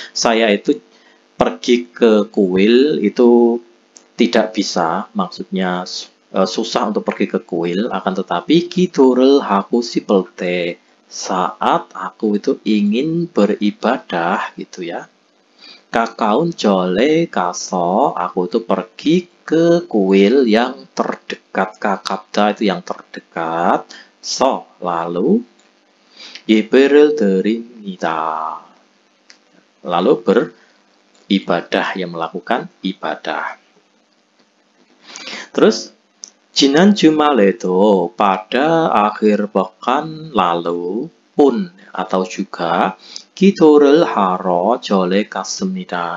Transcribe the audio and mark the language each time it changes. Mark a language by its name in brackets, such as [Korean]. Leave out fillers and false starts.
[Indonesian] Saya itu pergi ke kuil itu tidak bisa, maksudnya susah untuk pergi ke kuil, akan tetapi [Korean] 기도를 하고 싶을 때, [Indonesian] saat aku itu ingin beribadah gitu ya. [Korean] 가까운 절에 가서, [Indonesian] aku itu pergi ke kuil yang terdekat. [Korean] 가깝다 [Indonesian] itu yang terdekat. Lalu 예배를 드립니다. Lalu beribadah, yang melakukan ibadah. Terus [Korean] 지난 주말에도 [Indonesian] pada akhir pekan lalu pun atau juga [Korean] 기도를 하러 절에 갔습니다.